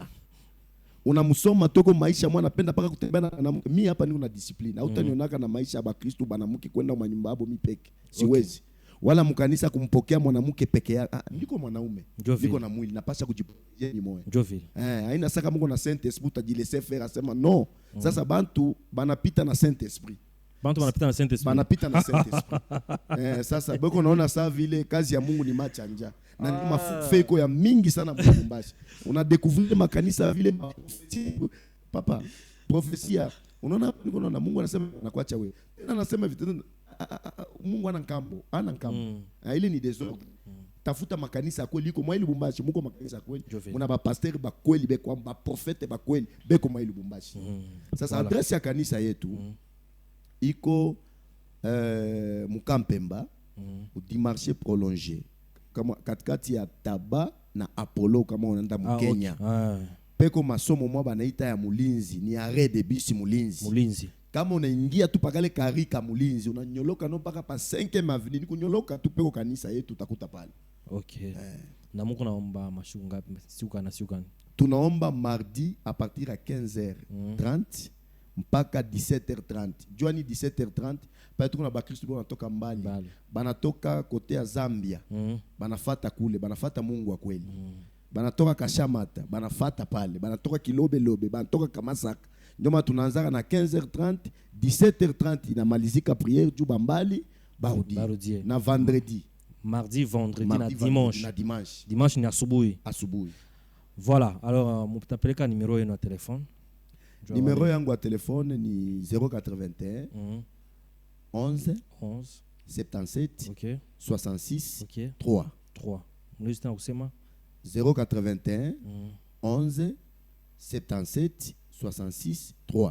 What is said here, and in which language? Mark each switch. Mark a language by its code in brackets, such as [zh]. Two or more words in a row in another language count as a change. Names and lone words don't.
[sw] Unamsoma toko maisha mwana anapenda paka kutembea na mimi hapa niko na discipline. Hautanionaka na maisha ya Kristo banamuke kwenda manyumba yabo mimi peke. Siwezi. Wala mkanisa kumpokea mwanamke peke yake. Niko mwanaume. Niko na mwili napasha kujipokea ni moyo. Haina saka Mungu na Saint Esprit utajilese faire asema no. Sasa bantu banapita na Saint Esprit. Bantu banapita na Saint Esprit. Banapita na Saint Esprit. Sasa beko naona saa vile kazi ya Mungu ni machanja. Na ni mafeko ya mingi sana Lubumbashi. Una découvrir makanisa vile papa profesia. Unaona niko naona Mungu anasema nakuacha wewe. Tena anasema vitu Mungu ana nkambo, ile ni desordre. Tafuta makanisa kweli iko mwa Lubumbashi, muko makanisa kweli. Muna ba pasteur ba kweli beko ba prophète ba kweli beko mwa Lubumbashi. Sasa adresse ya kanisa yetu iko Mukampemba au Dimarché prolongé. Kama katikati ya Taba na Apollo kama unaenda Mkenya. Peko masomo mwa banaita ya Mulinzi, ni [fr] arrêt de bus [sw] Mulinzi. Kama unaingia tu pakale karika Mulinzi, unanyoloka no paka pa 5e avenue, kunyoloka tu peko kanisa yetu utakuta pale. Okay. Na Mungu naomba mashuka ngapi? Siuka. Tunaomba [fr] mardi à partir à [sw] 15h30 mpaka 17h30. Juani 17h30 pale tukuna ba Kristo banatoka mbali. Banatoka kote ya Zambia. Banafata kule, banafata Mungu wa kweli. Banatoka Kashamata, banafata pale. Banatoka Kilobe, banatoka Kamasaka. Ndio tunaanza na 15h30, 17h30 inamalizika prière juba mbali barudi. Na vendredi. [fr] Mardi, vendredi [sw] na dimanche. Na dimanche. Dimanche ni asubuhi. Voilà. Alors mutapeleka numéro yenu ya telefone. Numéro yangu ya telefone ni 081 11 77 66 3. Mnaweza kusema 081 11 77 66 3.